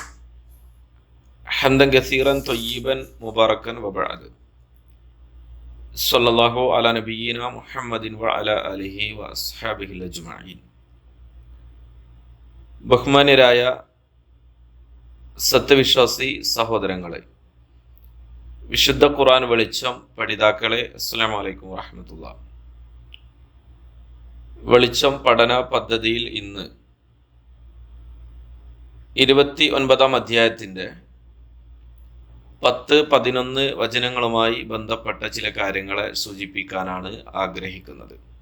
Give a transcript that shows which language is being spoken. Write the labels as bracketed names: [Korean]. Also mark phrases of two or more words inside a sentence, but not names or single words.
[Arabic] حمدا كثيرا طيبا مباركا وبعد صلى الله على نبينا محمد وعلى آله وأصحابه الأجمعين. [Malayalam] ബഹുമാന്യരായ സത്യവിശ്വാസി സഹോദരങ്ങളെ, വിശുദ്ധ ഖുർആൻ വെളിച്ചം പഠിതാക്കളെ, [Arabic] السلام عليكم ورحمة الله. [Malayalam] വെളിച്ചം പഠന പദ്ധതിയിൽ ഇന്ന് 29-ാം അധ്യായത്തിൻ്റെ 10-11 വചനങ്ങളുമായി ബന്ധപ്പെട്ട ചില കാര്യങ്ങളെ സൂചിപ്പിക്കാനാണ് ആഗ്രഹിക്കുന്നത്.